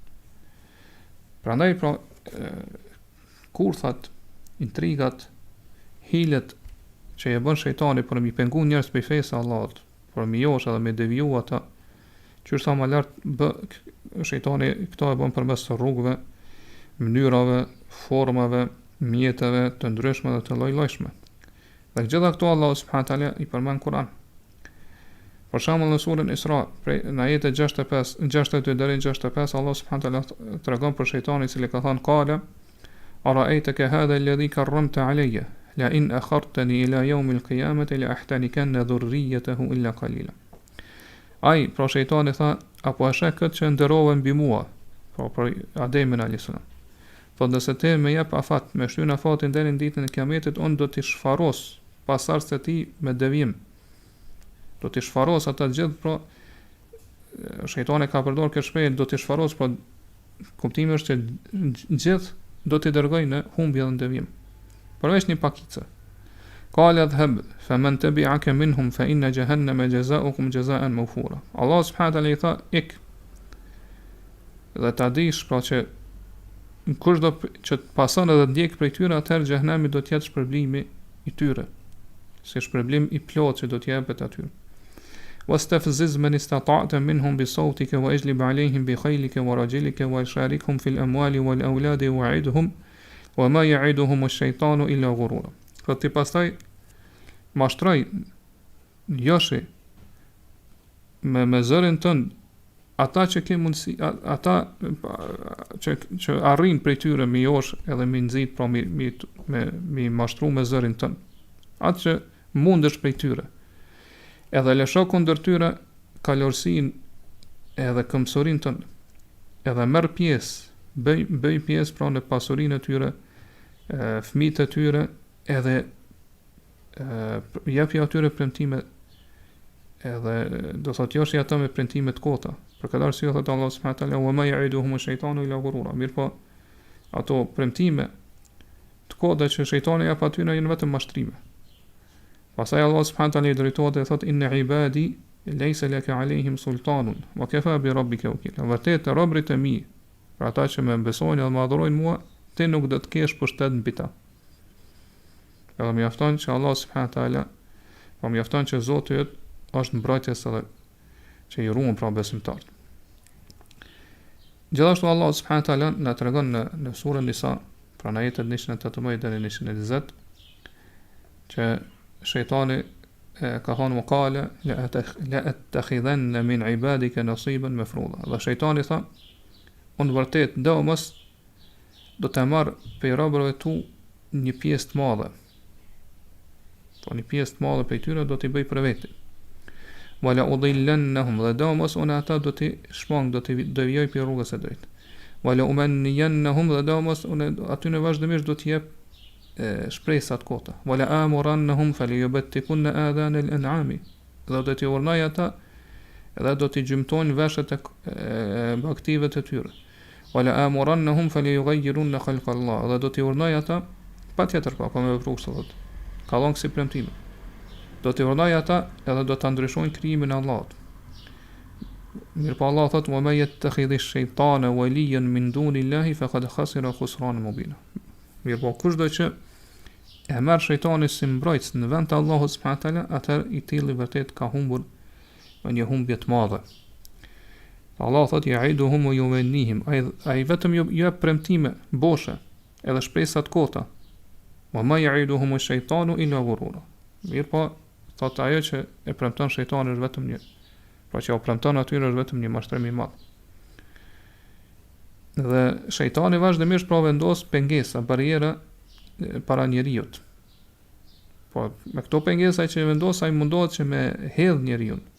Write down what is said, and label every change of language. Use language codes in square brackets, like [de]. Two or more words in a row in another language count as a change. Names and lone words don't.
[sq] Prandaj pra kurthat, intrigat, hilet që e bën shejtani për mi pengu njerëz prej fesë së Allahut, për mi josh edhe me deviju ata, që sa më lart shejtani këto e bën përmes rrugëve, mënyrave, formave, mjeteve të ndryshme dhe të lloj-llojshme. Dhe gjitha këto [ar] الله سبحانه تعالى [sq] i përmend në Kur'an. Për shembull në surën Isra, në ajetet 62 deri në 65, [ar] الله سبحانه تعالى [sq] tregon për shejtanin i cili ka thënë [ar] قال أرأيتك هذا الذي كرمت علي لئن أخرتن إلى يوم القيامة لأحتنكن ذريته إلا قليلا. [sq] Ai, pra shejtani tha, apo e sheh këtë që nderove mbi mua, pra për Ademin [ar] عليه السلام. [sq] Po nëse ti më jep afat, me shtyn afatin deri në ditën e Kiametit, unë do t'i shfaros pasardhës të tij me devijim. Do t'i shfaros ata gjithë, pra shejtani ka përdorur këtë shprehje, do t'i shfaros, pra kuptimi është që gjithë do t'i dërgoj në humbje dhe në devijim. Përveç një pakice. [ar] قال اذهب فمن تبعك منهم فإن جهنم جزاؤكم جزاء موفورا. الله سبحانه وتعالى [sq] i tha ik. Dhe ta dish pra që kush do që të pason edhe të ndjek prej tyre, atëherë xhehenami do të jetë shpërblimi i tyre. Si shpërblim i plotë që do të jepet atyre. [ar] واستفزز من استطعت منهم بصوتك وأجلب عليهم بخيلك ورجلك وشاركهم في الأموال والأولاد وعدهم وما يعدهم الشيطان إلا غرورا. [sq] Pra ti pastaj mashtroj joshi me zërin tënd ata që ke mundësi, ata që arrin prej tyre mi josh edhe mi nxit, pra mi mashtru me zërin tënd. Atë që mundesh prej tyre. Edhe lësho kundër tyre kalorësinë edhe këmbësurinë tënde. Edhe merr pjesë, bëj pjesë pra në pasurinë e tyre, fëmijët e tyre, edhe japi atyre premtime, edhe do thotë joshi ata me premtime të kota. Për këtë arsye thotë [ar] الله سبحانه وتعالى وما يعدهم الشيطان إلا غرورا. [sq] Mirpo ato premtime të kota që shejtani jap atyre janë vetëm mashtrime. [ar] Pastaj الله سبحانه وتعالى [sq] i drejtohet dhe thotë [ar] إن عبادي ليس لك عليهم سلطان وكفى بربك وكيلا. [sq] Vërtet robërit e mi, për ata që më besojnë dhe më adhurojnë mua, ti nuk do të kesh pushtet mbi ta. Edhe mjafton që [ar] الله سبحانه وتعالى, [sq] po mjafton që Zoti yt është mbrojtës edhe që i ruan pra besimtarët. Gjithashtu [ar] الله سبحانه وتعالى [sq] na tregon në surën Nisa, pra në ajetet 118 deri në 120, që shejtani ka thonë më [ar] قال لأتخذن من عبادك نصيبا مفروضا. [sq] Dhe shejtani tha, unë vërtet domos do të marr prej robërve tu një pjesë të madhe. Po një pjesë të madhe prej tyre do t'i bëj për veti. [ar] ولأضلنهم, [sq] dhe domos unë ata do t'i shmang, do t'i devijoj për rrugës së drejtë. [ar] ولأمنينهم, [sq] dhe domos unë aty në vazhdimisht do t'i jep shpresat kota. [ar] ولآمرنهم فليبتكن آذان الأنعام. [sq] Dhe do t'i urnoj ata edhe do t'i gjymtojnë veshët e baktive të tyre. [ar] ولآمرنهم فليغيرن خلق الله. [sq] Dhe do t'i urnoj ata patjetër pa me vepru kështu thotë. Ka dhënë si premtime. Do t'i urnoj ata edhe do ta ndryshojnë krijimin e Allahut. Mirpo Allah thotë [ar] وما يتخذ الشيطان وليا من دون الله فقد خسر خسرانا مبينا. [sq] Mirpo kushdo që e merr shejtani si mbrojtës në vend të Allahut [ar] سبحانه وتعالى, [sq] atëherë i tilli vërtet ka humbur me një humbje të madhe. Allah thot [ar] يعدهم ويمنيهم, [sq] ai vetëm ju jep premtime boshe, edhe shpresa të kota. [ar] وما يعدهم الشيطان إلا غرورا. [sq] Mirë po, thot ajo që e premton shejtani është vetëm një, pra që o premton atyre është vetëm një mashtrim i madh. Dhe shejtani vazhdimisht pra vendos pengesa, barriera para njeriut. Po me këto pengesa që vendos ai mundohet që me hedh njeriu.